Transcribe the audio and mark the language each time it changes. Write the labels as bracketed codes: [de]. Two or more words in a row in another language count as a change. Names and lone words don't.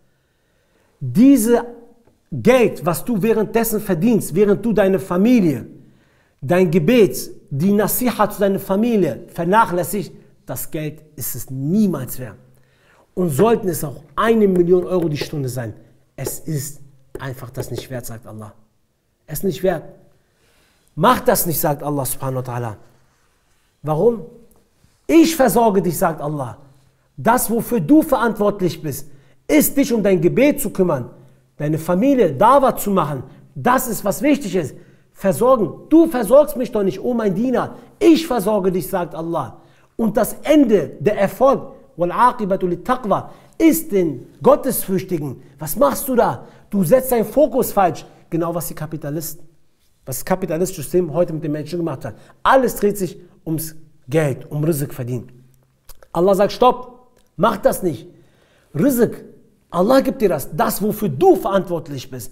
[de] Dieses Geld, was du währenddessen verdienst, während du deine Familie, dein Gebet, die Nasiha zu deiner Familie vernachlässigst, das Geld ist es niemals wert. Und sollten es auch 1 Million Euro die Stunde sein, es ist einfach das nicht wert, sagt Allah. Es ist nicht wert. Mach das nicht, sagt Allah [ar] سبحانه وتعالى. [de] Warum? Ich versorge dich, sagt Allah. Das, wofür du verantwortlich bist, ist dich um dein Gebet zu kümmern, deine Familie Dawa zu machen. Das ist, was wichtig ist. Versorgen. Du versorgst mich doch nicht, oh mein Diener. Ich versorge dich, sagt Allah. Und das Ende, der Erfolg, [ar] والعاقبة للتقوى, [de] ist den Gottesfürchtigen. Was machst du da? Du setzt deinen Fokus falsch. Genau was das kapitalistische System heute mit den Menschen gemacht hat. Alles dreht sich ums Geld, um Rizq verdienen. Allah sagt, stopp, mach das nicht. Rizq, Allah gibt dir das, wofür du verantwortlich bist.